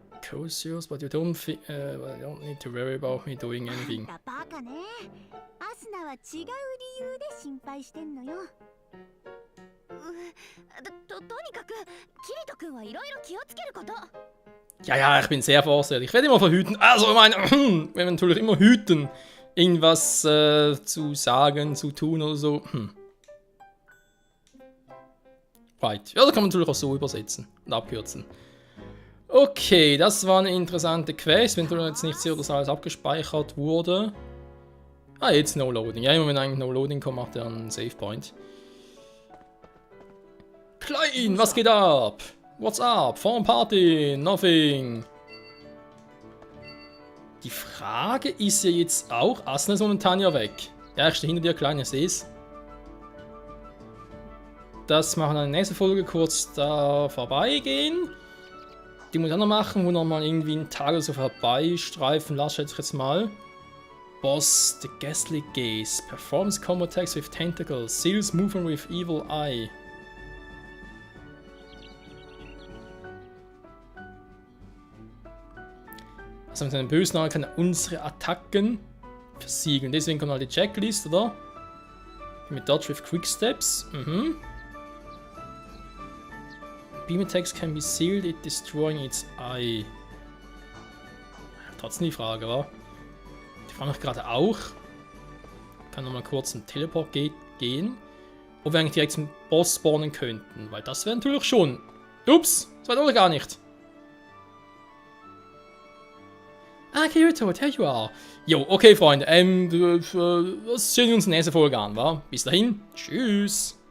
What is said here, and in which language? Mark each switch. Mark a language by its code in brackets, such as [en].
[en] cautious, but you don't need to worry about me doing [ja] あん [en] anything. [ja] たバカね。アスナは違う理由で心配してんのよ。とにかくキリト君はいろいろ気をつけること。 [de] Ja, ja, ich bin sehr vorsichtig. Ich werde immer verhüten. Also, ich meine, wir werden natürlich immer hüten, irgendwas zu sagen, zu tun oder so. Right. Ja, da kann man natürlich auch so übersetzen und abkürzen. Okay, das war eine interessante Quest. Wenn du jetzt nicht sicher, dass alles abgespeichert wurde. Ah, jetzt No Loading. Ja, immer wenn eigentlich No Loading kommt, macht er einen Save Point. [en] Klein, [de] was geht ab? [en] What's up? Form Party? Nothing. [de] Die Frage ist ja jetzt auch, Asna ist momentan ja weg. Ja, ich stehe hinter dir, Klein, ich sehe es. Das machen wir in der nächsten Folge kurz da vorbeigehen. Die muss ich auch noch machen, wo nochmal irgendwie einen Tag oder so vorbeistreifen lasse, schätze ich jetzt mal. [en] Boss, the Ghastly Gaze. Performs combo attacks with tentacles. Seals movement with evil eye. [de] Also mit seinem bösen Auge kann er unsere Attacken versiegeln. Deswegen kommt halt die Checklist, oder? [en] Mit Dodge with Quick Steps. Beam attacks can be sealed, it destroying its eye. [de] Trotzdem die Frage, wa? Die frage mich gerade auch. Ich kann nochmal kurz einen Teleport gehen. Ob wir eigentlich direkt zum Boss spawnen könnten. Weil das wäre natürlich schon. Ups, das war doch gar nicht. [en] Ah, Kirito, there you are. [de] Jo, okay, Freunde. Das sehen wir uns in der nächsten Folge an, wa? Bis dahin, tschüss.